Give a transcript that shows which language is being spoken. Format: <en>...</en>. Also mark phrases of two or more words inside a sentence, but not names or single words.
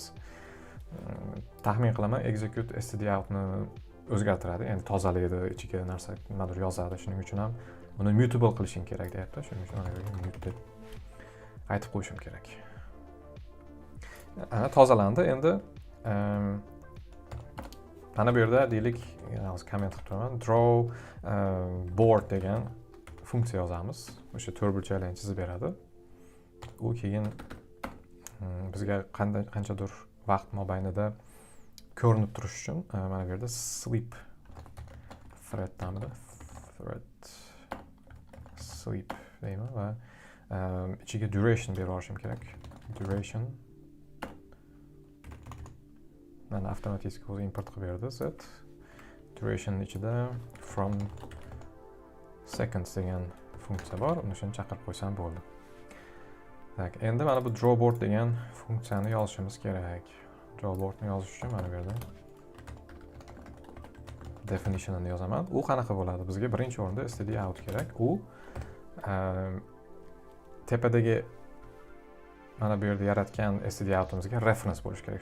<uz>Taxmin qilaman execute stdoutni o'zgartiradi, ya'ni tozalaydi, ichiga narsa nimadir yozadi. Shuning uchun ham uni mutable qilishing kerak deyapti. Shuning uchun uni mute deb aytib qo'yishim kerak. Ana tozalandi. Endi mana bu yerda deylik, hozir komment qilib turaman, draw board degan funksiya yozamiz. O'sha to'rt burchaklarni chizib beradi. U keyin bizga qanchadir vaqt mobaynida ko'rinib turish uchun mana bu yerda sleep sleep deyman va ichiga duration berib yuborishim kerak. Duration mana avtomatik o'zi import qilib berdi.</uz> <en>Set duration</en> <uz>ichida</uz> <en>from seconds</en> <uz>degan funksiya bor. Uni shuni chaqirib qo'ysam bo'ldi. Tak, endi mana bu drawboard degan funksiyani yozishimiz kerak. Drawboardni yozish uchun mana bu yerda definition'ini yozaman. U qanaqa bo'ladi? Bizga birinchi o'rinda stdout kerak. U tepadagi mana bu yerda yaratgan stdoutimizga reference bo'lish kerak.</uz>